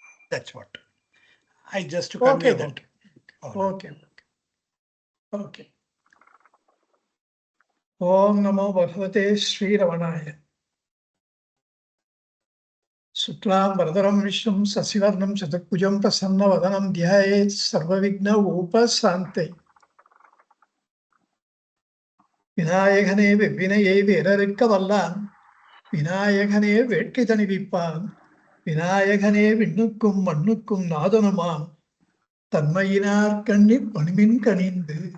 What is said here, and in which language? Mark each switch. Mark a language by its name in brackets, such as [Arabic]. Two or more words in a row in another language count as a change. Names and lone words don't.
[English] That's what. I just to Okay, convey that. okay. [Sanskrit] ओम् नमो भगवते श्री रमणाय. शुक्लं वरधरं विष्णुं शशिवर्णं चतुर्भुजं प्रसन्न वदनं ध्यायेत् सर्वविघ्न उपशान्तये. [Tamil] விநாயகனே வெவ்வினையை வேறறுக்க வல்லான், விநாயகனே வேட்கை தணிவிப்பான், விநாயகனே விண்ணுக்கும் மண்ணுக்கும் நாதனுமாம், தன்மையினார் கண்ணி பணிமின் கணிந்து.